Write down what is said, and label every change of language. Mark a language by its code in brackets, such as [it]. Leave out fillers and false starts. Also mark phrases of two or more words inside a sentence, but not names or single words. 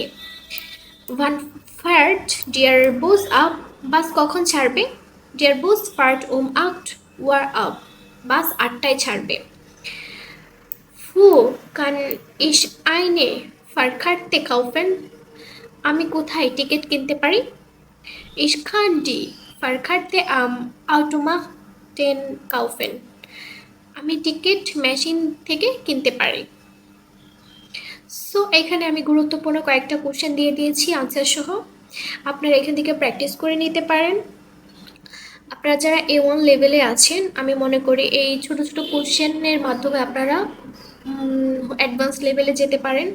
[de] Wann fährt der Bus ab, [bn] বাস কখন ছাড়বে। [de] Der Bus fährt acht Uhr ab, [bn] বাস 8টায় ছাড়বে। [de] Wo kann ich eine Fahrkarte kaufen, [bn] আমি কোথায় টিকিট কিনতে পারি? [de] Ich kann die Fahrkarte am Automaten kaufen. [bn] আমি টিকিট মেশিন থেকে কিনতে পারি। সো এখানে আমি গুরুত্বপূর্ণ কয়েকটা কোশ্চেন দিয়ে দিয়েছি আনসার সহ, আপনারা এখান থেকে প্র্যাকটিস করে নিতে পারেন। আপনারা যারা A1 লেভেলে আছেন, আমি মনে করি এই ছোট ছোট কোশ্চেনের মাধ্যমে আপনারা [en] advance level [bn] যেতে পারেন।